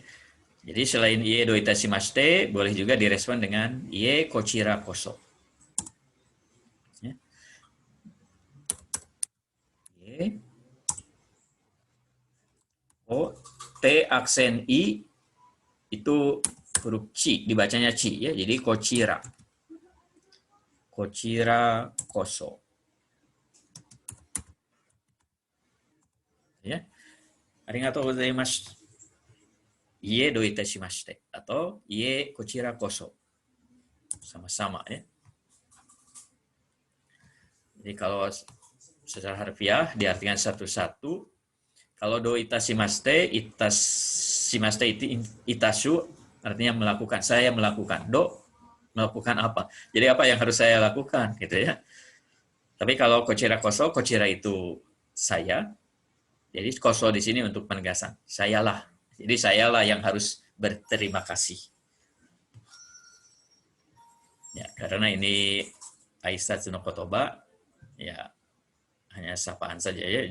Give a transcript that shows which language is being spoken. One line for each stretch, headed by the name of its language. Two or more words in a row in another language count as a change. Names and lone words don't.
Indonesian: Jadi selain
Japanese: いいえどういたしまして,
Indonesian: boleh juga direspon dengan
Japanese: いいえこちらこそ.
Indonesian: Ya. Ie. O, T aksen I itu huruf ci, dibacanya ci ya. Jadi kochira.
Japanese: こちらこそ.
Indonesian: Ya.
Japanese: ありがとうございます. いいえどういたしまして atau いいえこちらこそ.
Indonesian: Sama-sama ya. Jadi kalau secara harfiah diartikan satu-satu. Kalau
Japanese: どういたしまして,
Indonesian: itashimashite itu itasu artinya melakukan. Saya melakukan. Do melakukan apa? Jadi apa yang harus saya lakukan gitu ya. Tapi kalau
Japanese: こちらこそ,
Indonesian: kochira itu saya. Jadi koso di sini untuk penegasan. Sayalah. Jadi sayalah yang harus berterima kasih. Ya, karena ini
Japanese: 挨拶の言葉,
Indonesian: ya hanya sapaan saja ya.